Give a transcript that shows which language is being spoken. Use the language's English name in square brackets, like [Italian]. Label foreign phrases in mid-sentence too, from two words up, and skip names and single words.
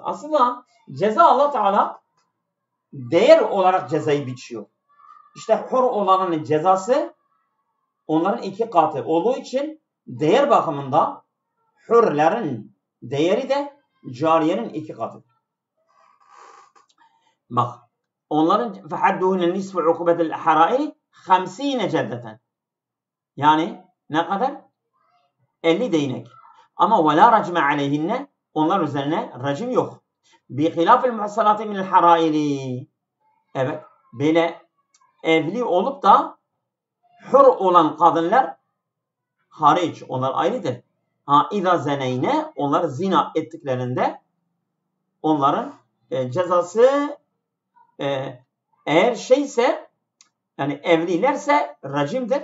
[Turkish] Aslında ceza Allah Teala değer olarak cezayı biçiyor. İşte hür olanın cezası onların 2 katı olduğu için değer bakımında hürlerin değeri de cariyenin 2 katı. Bak, onların [Arabic] فَحَدُّهُنَّ نِسْفُ عُقُبَةِ الْحَرَائِرِ 50 ceddeten. [Turkish] Yani ne kadar? 50 değnek. [Arabic] Ama وَلَا رَجْمَ عَلَيْهِنَّ. [Turkish] Onlar üzerine racim yok. [Arabic] بِخِلَافِ الْمُحْصَنَاتِ مِنَ الْحَرَائِرِ. [Turkish] Evet, böyle evli olup da hür olan kadınlar hariç, onlar ayrıdır. [Arabic] إذا زنين, [Turkish] onlar zina ettiklerinde onların cezası eğer şeyse, yani evlilerse racimdir.